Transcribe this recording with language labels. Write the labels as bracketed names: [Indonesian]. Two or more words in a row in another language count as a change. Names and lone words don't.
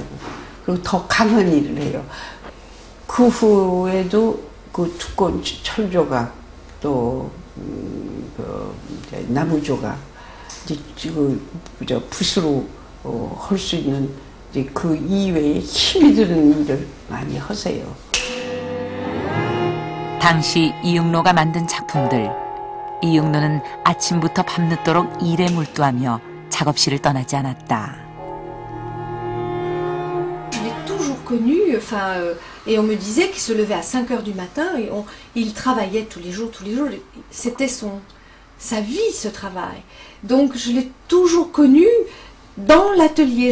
[Korean] 그리고 더 강한 일을 해요. 그 후에도 그 두꺼운 철조각 또 나무 조각 이제 붓으로 할 수 있는 이제 그 이외에 힘이 드는 일을 많이 하세요. 당시 이응노가 만든 작품들. 이응노는 아침부터 밤늦도록 일에 몰두하며 작업실을 떠나지 않았다. [French] Connu, enfin, et on me disait qu'il se levait à 5 heures du matin et il travaillait tous les jours. C'était sa vie, ce travail. Donc je l'ai toujours connu dans l'atelier.